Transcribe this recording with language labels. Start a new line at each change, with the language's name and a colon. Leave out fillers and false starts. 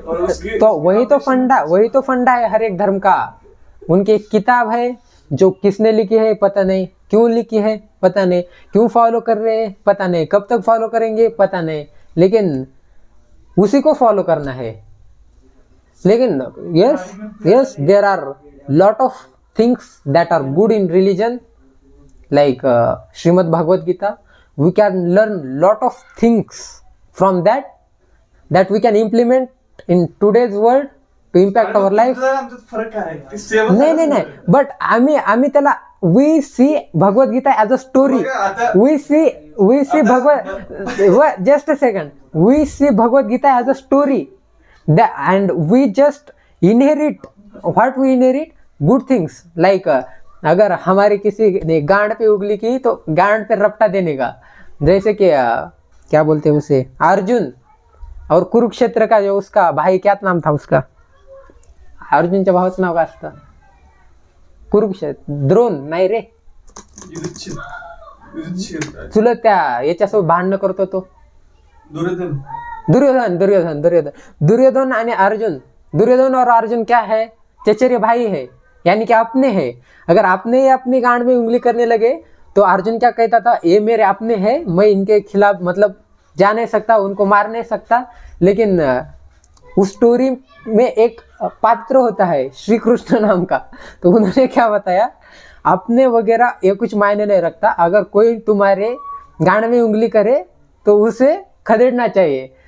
Hindi: और उसके तो वही तो फंडा है हर एक धर्म का. उनकी एक किताब है जो किसने लिखी है पता नहीं, क्यों लिखी है पता नहीं, क्यों फॉलो कर रहे हैं पता नहीं, कब तक फॉलो करेंगे पता नहीं, लेकिन उसी को फॉलो करना है.
English: लेकिन yes there are lot of things that are good in religion like Srimad Bhagavad Gita. We can learn lot of things from that we can implement in today's world to impact our life.
Marathi: आमच्यात फरक आहे ते सेवा नाही but आम्ही त्याला
English: We see Bhagavadgita as a story.
Marathi: बघा, आता-
English: we see Bhagwat just a second, we see Bhagavadgita as a story and we just inherit what we inherit good things like
Hindi: अगर हमारे किसी ने गांड पे उंगली की तो गांड पे रपटा देने का. जैसे कि क्या बोलते हैं उसे, अर्जुन और कुरुक्षेत्र का जो उसका भाई क्या नाम था उसका,
Marathi: अर्जुनच्या भावाचं नाव काय असतं? कुरुक्षेत्र द्रोण नाही रे, युधिष्ठिर चुलत त्या याच्यासोबत भांडणं करतो तो दुर्योधन दुर्योधन आणि अर्जुन.
Hindi: दुर्योधन और अर्जुन क्या है, चचेरे भाई है, यानी कि अपने हैं. अगर अपने ही अपनी गांड में उंगली करने लगे तो अर्जुन क्या कहता था, ये मेरे अपने हैं, मैं इनके खिलाफ मतलब जा नहीं सकता, उनको मार नहीं सकता. लेकिन उस स्टोरी में एक पात्र होता है श्री कृष्ण नाम का, तो उन्होंने क्या बताया, अपने वगैरह ये कुछ मायने नहीं रखता, अगर कोई तुम्हारे गांड में उंगली करे तो उसे खदेड़ना चाहिए.